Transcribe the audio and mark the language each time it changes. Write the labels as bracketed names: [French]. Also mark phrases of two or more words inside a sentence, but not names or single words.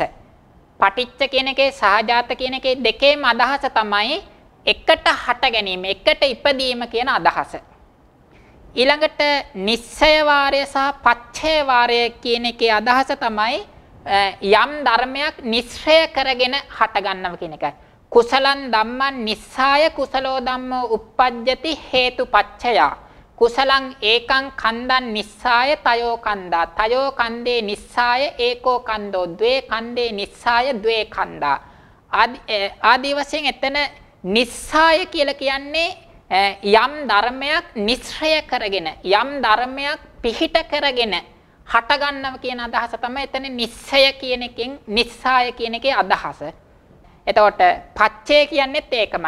[Sinhala] පටිච්ච කියන එකේ සහජාත කියන එකේ දෙකේම අදහස තමයි එකට හට ගැනීම, එකට ඉපදීම කියන අදහස. ඊළඟට නිස්සය වාරය සහ පච්ඡය වාරය කියන එකේ අදහස තමයි යම් ධර්මයක් නිස්සය කරගෙන හට ගන්නව කියන එකයි. [Pali] කුසලං ධම්මං නිස්සාය කුසලෝ ධම්මෝ uppajjati හේතුපච්ඡයා. කුසලං ඒකං කන්දං නිස්සාය තයෝ කන්දා. තයෝ කන්දේ නිස්සාය ඒකෝ කන්දෝ. ද්වේ කන්දේ නිස්සාය ද්වේ කන්දා. [Sinhala] ආදී වශයෙන් එතන නිස්සාය කියලා කියන්නේ යම් ධර්මයක් නිස්සය කරගෙන, යම් ධර්මයක් පිහිට කරගෙන හට ගන්නව කියන අදහස තමයි එතන නිස්සය කියන එකෙන් නිස්සාය කියන එකේ අදහස. එතකොට පච්චය කියන්නේත් ඒකමයි.